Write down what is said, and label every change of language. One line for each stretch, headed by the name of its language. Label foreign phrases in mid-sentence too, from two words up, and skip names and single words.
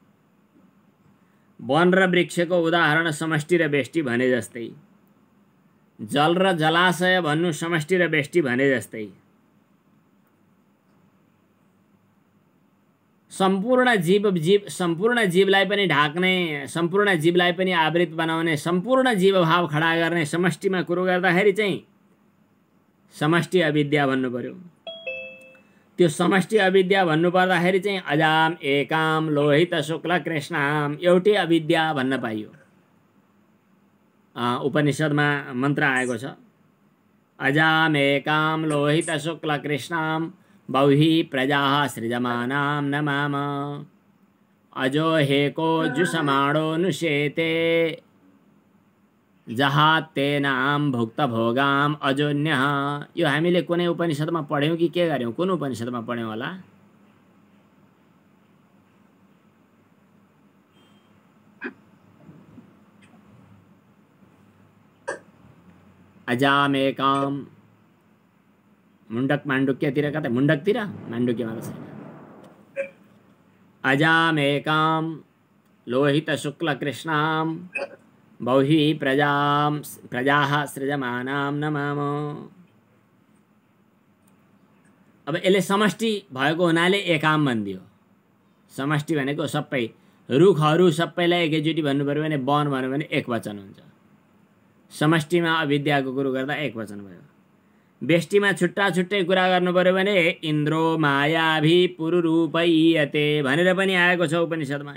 Nepali: वन र वृक्षको उदाहरण समष्टि र व्यष्टि भने जस्तै, जल र जलाशय भन्नु समष्टि र व्यष्टि भने जस्तै, सम्पूर्ण जीवलाई पनि ढाक्ने, सम्पूर्ण जीवलाई पनि आवृत बनाउने, सम्पूर्ण जीवभाव खडा गर्ने समष्टिमा कुरो गर्दाखेरि चाहिँ समष्टि अविद्या भन्नु पर्यो। त्यो समष्टि अविद्या भन्नु पर्दाखेरि चाहिँ
Sanskrit: अजाम एकाम लोहित शुक्ल कृष्णाम
Nepali: एउटै अविद्या भन्न पाइयो। उपनिषदमा मन्त्र आएको छ,
Sanskrit: अजाम एकाम लोहित शुक्ल कृष्णाम बहुहि प्रजाः सृजमानां नमाम अजो हेको जुषमाणो नुशेते जहाते नाम भुक्त भोगाम अजोन्यः।
Nepali: यो हामीले कुनै उपनिषदमा पढ्यौं कि के गर्यौं? कुन उपनिषदमा पढ्यौं होला? अजामेकाम मुण्डक माण्डुक्यतिर कतै मुण्डकतिर माण्डुक्यमा त छैन।
Sanskrit: अजामेकाम लोहित शुक्ल कृष्णाम बहुहि प्रजाः सृजमानां नमाम।
Nepali: अब यसले समष्टि भएको हुनाले एकाम भनिदियो। समष्टि भनेको सबै रुखहरू सबैलाई एकैचोटि भन्नु पर्यो भने वन भन्यो भने एक वचन हुन्छ। समष्टिमा अविद्याको कुरो गर्दा एक वचन भयो। व्यष्टिमा छुट्टा छुट्टै कुरा गर्नु पर्यो भने
Sanskrit: इन्द्रो मायाभि पुरुरूपयते
Nepali: भनेर पनि आएको छ उपनिषदमा।